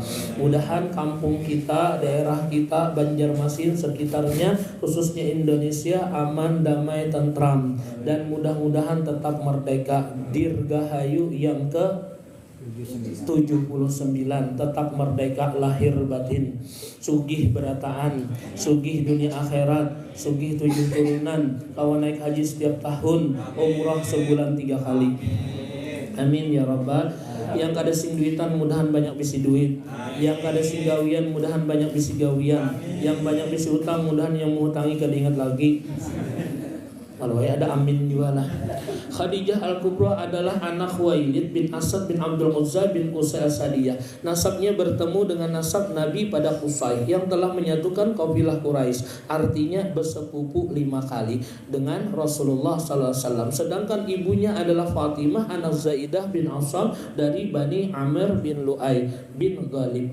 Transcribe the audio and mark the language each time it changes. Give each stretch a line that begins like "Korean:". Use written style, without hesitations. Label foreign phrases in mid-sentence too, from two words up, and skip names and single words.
Indonesian: Mudahan kampung kita, daerah kita, Banjarmasin sekitarnya, khususnya Indonesia aman, damai, tentram, dan mudah-mudahan tetap merdeka. Dirgahayu yang ke 79, tetap merdeka lahir batin,
Banjar: sugih berataan, sugih dunia akhirat, sugih 7 turunan, kawan naik haji setiap tahun, umrah sebulan 3 kali.
Arabic: آمين يا رب.
Banjar: Yang kada sing duitan mudahan banyak bisi duit, yang kada sing gawian mudahan banyak bisi gawian, yang banyak bisi utang mudahan yang menghutangi kada ingat lagi.
Indonesian: Kalau ada amin juga lah. Khadijah Al-Kubra adalah anak Khuwailid bin Asad bin Abdul Uzza bin Qusay As-Sadiyah. Nasabnya bertemu dengan nasab Nabi pada Qusay yang telah menyatukan kabilah Quraisy. Artinya bersepupu 5 kali dengan Rasulullah
Arabic: صلى الله عليه وسلم.
Indonesian: Sedangkan ibunya adalah Fatimah anak Zaidah bin Asam dari Bani Amr bin Lu'ay bin Ghalib.